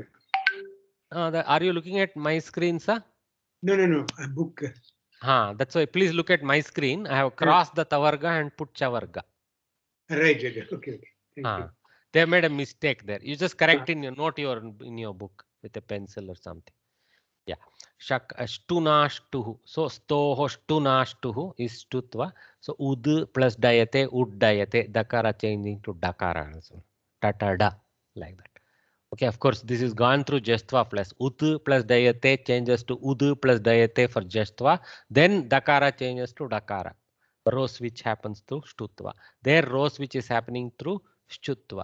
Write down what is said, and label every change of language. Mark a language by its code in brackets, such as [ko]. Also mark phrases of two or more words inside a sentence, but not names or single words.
[en] Are you looking at my screen, sir? No, a book. That's why please look at my screen. I have crossed the Tavarga and put Chavarga. Right, okay. Thank you. They made a mistake there. You just correct in your note in your book with a pencil or something. Yeah. [sa] Shtunashtuhu. [en] So [sa] स्तोः ष्टुना ष्टुः [en] is stutva. So ud plus dayate, ud dayate, dakara changing to dakara also. Tatada, like that. Okay, of course, this is gone through Jastva plus ut plus dayate changes to ud plus dayate for Jastva. Then dakara changes to dakara. Row switch happens through Shtutva. There row switch is happening through Shchutva.